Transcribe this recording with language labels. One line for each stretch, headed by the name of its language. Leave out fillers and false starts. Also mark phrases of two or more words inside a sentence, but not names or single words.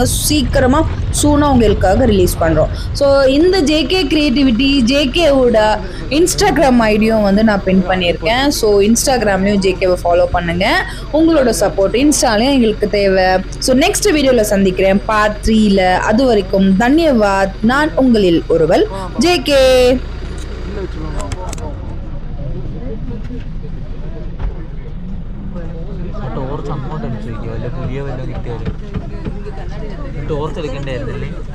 Tamil: சீக்கிரமா சூனாக உங்களுக்காக ரிலீஸ் பண்ணுறோம். ஸோ இந்த ஜேகே கிரியேட்டிவிட்டி ஜேகேவோட இன்ஸ்டாகிராம் ஐடியும் வந்து நான் பின் பண்ணியிருக்கேன். ஸோ இன்ஸ்டாகிராம்லேயும் ஜேகேவை ஃபாலோ பண்ணுங்க. உங்களோட சப்போர்ட் இன்ஸ்டாலையும் எங்களுக்கு தேவை. ஸோ நெக்ஸ்ட் வீடியோவில் சந்திக்கிறேன் பார்ட் 3ல. அது வரைக்கும் தன்யவாத். நான் உங்களில் ஒருவள் ஜேகே.
Malayalam: ടോർച്ച് അങ്ങോട്ട് അടിച്ചു വയ്ക്കുക, വല്ല പുതിയ വല്ലതും കിട്ടിയാലും ടോർച്ച് എടുക്കേണ്ടായിരുന്നില്ലേ?